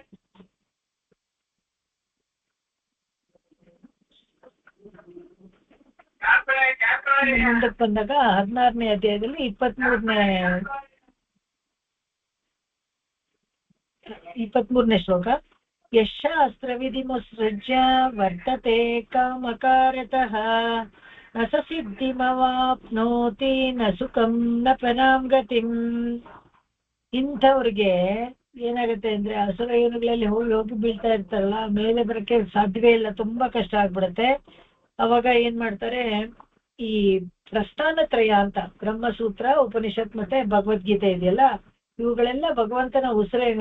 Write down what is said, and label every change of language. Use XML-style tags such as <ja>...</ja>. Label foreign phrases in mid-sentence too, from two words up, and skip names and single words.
<kn>ಮುಂದಕ್ಕೆ ಬಂದಾಗ 16ನೇ ಅಧ್ಯಾಯದಲ್ಲಿ 23ನೇ ಶ್ಲೋಕ.</kn> <sa>ಯಶಾಸ್ತ್ರ ವಿಧಿಮುತ್ಸೃಜ್ಯ ವರ್ತತೆ ಕಾಮಕಾರತಃ ನ ಸ ಸಿದ್ಧಿಮವಾಪ್ನೋತಿ ನ ಸುಖಂ ನ ಪರಾಂ ಗತಿಂ.</sa> <kn>ಇಂಥವ್ರಿಗೆ ಏನಾಗುತ್ತೆ ಅಂದ್ರೆ ಅಸುರ ಯೋನಿಗಳಲ್ಲಿ ಹೋಗಿ ಬೀಳ್ತಾ ಇರ್ತಾರಲ್ಲ, ಮೇಲೆ ಬರಕ್ಕೆ ಸಾಧ್ಯವೇ ಇಲ್ಲ, ತುಂಬಾ ಕಷ್ಟ ಆಗ್ಬಿಡುತ್ತೆ. ಅವಾಗ ಏನ್ ಮಾಡ್ತಾರೆ, ಈ ಪ್ರಸ್ಥಾನತ್ರಯ ಅಂತ ಬ್ರಹ್ಮಸೂತ್ರ, ಉಪನಿಷತ್ ಮತ್ತೆ ಭಗವದ್ಗೀತೆ ಇದೆಯಲ್ಲ, ಇವುಗಳೆಲ್ಲ ಭಗವಂತನ ಉಸಿರೇನೆ.</kn>